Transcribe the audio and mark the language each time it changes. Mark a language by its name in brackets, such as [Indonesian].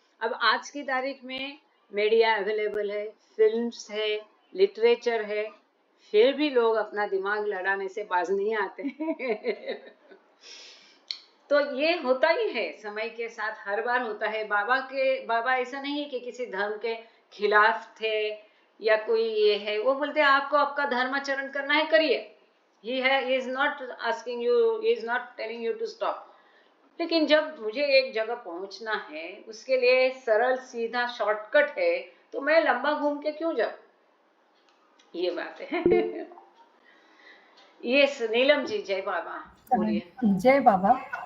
[Hindi] अब आज की तारीख में मीडिया अवेलेबल है, फिल्म्स है, लिटरेचर है, फिर भी लोग अपना दिमाग लड़ाने से बाज नहीं आते हैं। तो ये होता ही है, समय के साथ हर बार होता है। बाबा ऐसा नहीं कि किसी धर्म के खिलाफ थे या कोई ये है, वो बोलते हैं आपको आपका धर्माचरण करना है, करिए। [English] he is not asking you, he is not telling you to stop। [Hindi] लेकिन जब मुझे एक जगह पहुंचना है, उसके लिए सरल सीधा शॉर्टकट है, तो मैं लंबा घूम के क्यों जाऊं? ये बात है। ये नीलम जी, जय बाबा, बोलिए। जय बाबा।